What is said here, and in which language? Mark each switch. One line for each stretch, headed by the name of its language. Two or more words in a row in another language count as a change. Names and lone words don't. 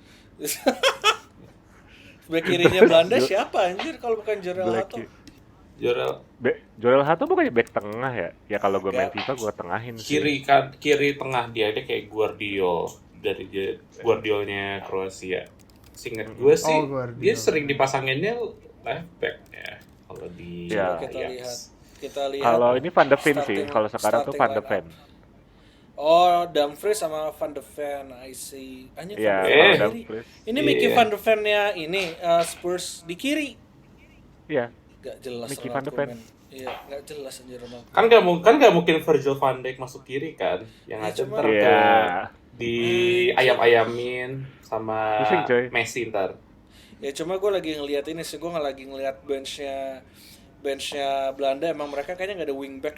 Indonesian: Back kirinya Belanda siapa anjir kalau bukan Jorel Hato? Jorel Hato bukannya back tengah ya? Ya kalau gue main FIFA gue tengahin sih. kiri tengah dia kayak Guardiol dari Guardiolnya Kroasia. Seingat gue sih dia sering dipasanginnya left back ya kalau di Ya. Kita lihat. Kalau ini Van de Ven sih, kalau sekarang tuh Van de Ven. Oh, Dumfries sama Van de Ven,
English: I see.
Indonesian: Anjir, Ya, Van de Ven Dumfries. ini Mickey Van de Ven-nya ini Spurs di kiri. Iya. Gak jelas Mickey Ronald Van de Ven. Koeman. Iya, gak jelas anjir Ronald. Kan nggak mungkin Virgil van Dijk masuk kiri kan? Yang Ya, ada cuma- ntar Iya. di ayam-ayamin sama Pusing, coy. Messi ntar. Ya cuma gue lagi ngeliat ini sih, gue lagi ngeliat benchnya Belanda, emang mereka kayaknya nggak ada wingback.